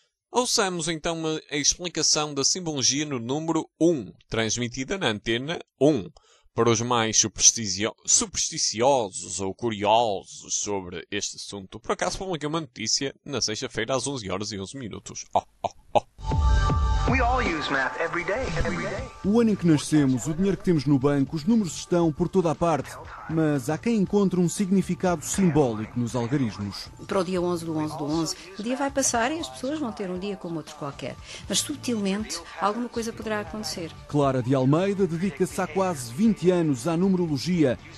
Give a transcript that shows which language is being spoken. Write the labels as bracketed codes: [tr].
[pt] Ouçamos então a explicação da simbologia no número 1, transmitida na antena 1. Para os mais supersticiosos ou curiosos sobre este assunto, por acaso publiquei uma notícia na sexta-feira às 11 horas e 11 minutos. [en] We all use math every day, every day. [pt] O ano em que nascemos, o dinheiro que temos no banco, os números estão por toda a parte, mas há quem encontre um significado simbólico nos algarismos. Para o dia 11 do 11 do 11, o dia vai passar e as pessoas vão ter um dia como outro qualquer. Mas, subtilmente, alguma coisa poderá acontecer. Clara de Almeida dedica-se há quase 20 anos à numerologia.